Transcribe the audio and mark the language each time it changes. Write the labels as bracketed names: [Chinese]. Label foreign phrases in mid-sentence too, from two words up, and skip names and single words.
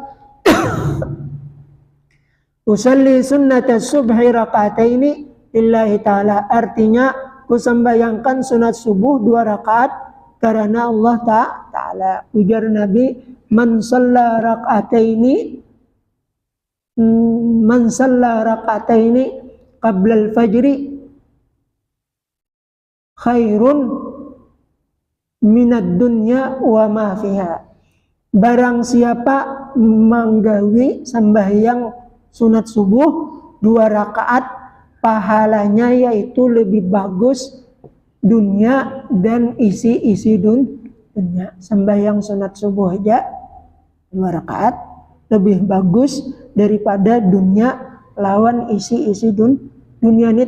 [Arabic] أصلي سنة الصبح ركعتين لله تعالى. [Banjar] Artinya kusambayangkan sunat subuh 2 rakaat karena Allah Ta'ala. Ujar Nabi, [Arabic] من صلى ركعتين من صلى ركعتين قبل الفجر خير من الدنيا وما فيها. [Banjar] Barang siapa menggawi sembahyang sunat subuh 2 rakaat, pahalanya yaitu lebih bagus dunia dan isi dunia. Sembahyang sunat subuh aja 2 rakaat lebih bagus daripada dunia lawan isi dunia ini.